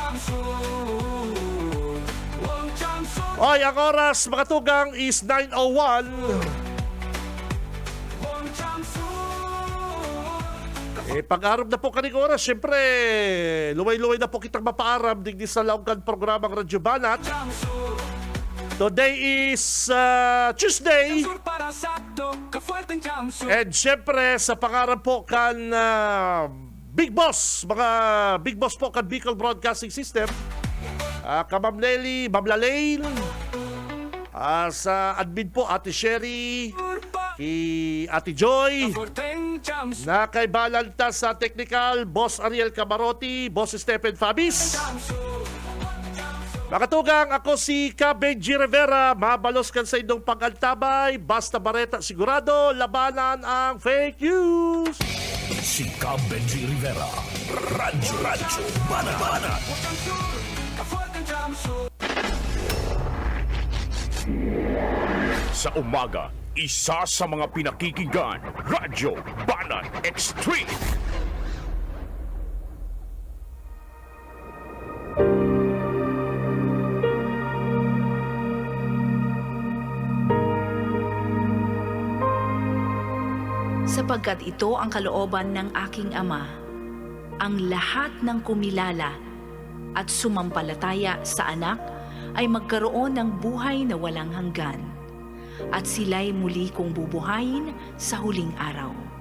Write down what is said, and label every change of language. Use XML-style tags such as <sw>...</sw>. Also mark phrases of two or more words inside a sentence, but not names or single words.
<bik>Oy, ang oras mga tugang is 9:01. Pag-arap na po kaning oras, syempre, luway-luway na po kitang mapaaram digdi sa laungkan programang Radyo Banat.</bik> <en>Today is Tuesday.</en> <bik>And syempre, sa pangarap po kan Big Boss, mga Big Boss po kan Bicol Broadcasting System, Ma'am Nelly, Ma'am Lalaine, sa admin po, Ate Sherry, Ate Joy, na kay Balanta sa technical, Boss Ariel Camarotti, Boss Stephen Fabis. Makatugang, ako si Ka Benji Rivera, mabalos kan sa inyong pag-antabay, basta bareta sigurado, labanan ang</bik> <en>fake news.</en> <bik>Si Ka Benji Rivera. Radyo Banana.</bik> <tl>Sa umaga, isa sa mga pinakikinggan, Radyo Banat Extreme. Sapagkat ito ang kalooban ng aking Ama, ang lahat ng kumilala at sumampalataya sa Anak ay magkaroon ng buhay na walang hanggan, at sila'y muli kong bubuhayin sa huling araw.</tl>